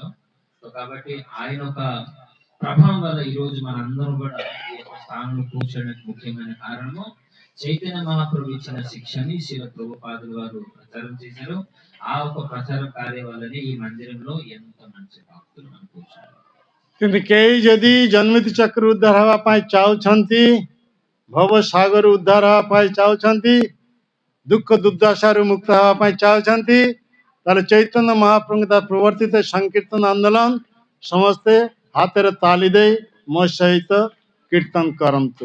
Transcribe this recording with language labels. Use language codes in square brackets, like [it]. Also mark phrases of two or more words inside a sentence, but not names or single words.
[te] సో కాబట్టి ఆయన ఒక ప్రభావం వల్ల ఈ రోజు మనందరం కూడా ఈ యొక్క స్థానంలో కూర్చోడానికి ముఖ్యమైన కారణము చైతన్య మహాప్రభు ఇచ్చిన శిక్షని శిల ప్రభుపాదుల వారు ప్రచారం చేశారు. ఆ ఒక ప్రచార కార్య వల్లనే ఈ మందిరంలో ఎంత మంచి భక్తులు మనం కూర్చున్నారు. [or] କିନ୍ତୁ କେହି ଯଦି ଜନ୍ମିତ ଚକ୍ର ଉଦ୍ଧାର ହେବା ପାଇଁ ଚାହୁଁଛନ୍ତି, ଭବ ସାଗର ଉଦ୍ଧାର ହେବା ପାଇଁ ଚାହୁଁଛନ୍ତି, ଦୁଃଖ ଦୁର୍ଦ୍ଦଶାରୁ ମୁକ୍ତ ହେବା ପାଇଁ ଚାହୁଁଛନ୍ତି, ତାହେଲେ ଚୈତନ୍ୟ ମହାପ୍ରଭୁଙ୍କ ଦ୍ୱାରା ପ୍ରବର୍ତ୍ତିତ ସଂକୀର୍ତ୍ତନ ଆନ୍ଦୋଳନ ସମସ୍ତେ ହାତରେ ତାଳି ଦେଇ ମୋ ସହିତ କୀର୍ତ୍ତନ କରନ୍ତୁ।